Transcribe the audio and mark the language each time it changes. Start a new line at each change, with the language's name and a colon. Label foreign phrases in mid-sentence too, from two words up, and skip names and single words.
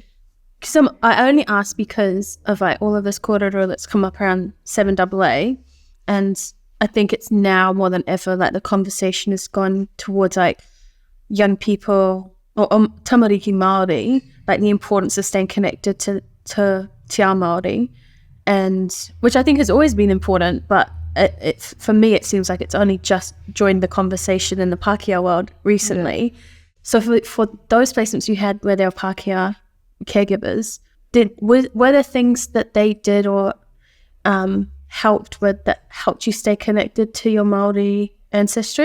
English: I only asked because of all of this kōrero that's come up around 7AA, and I think it's now more than ever the conversation has gone towards young people or
Māori: tamariki Māori,
English: the importance of staying connected to
Māori: te ao Māori,
English: and which I think has always been important, but for me it seems like it's only just joined the conversation in the Pākehā world recently. Yeah. So for those placements you had where they were Pākehā caregivers, were there things that they did or helped you stay connected to your Māori ancestry?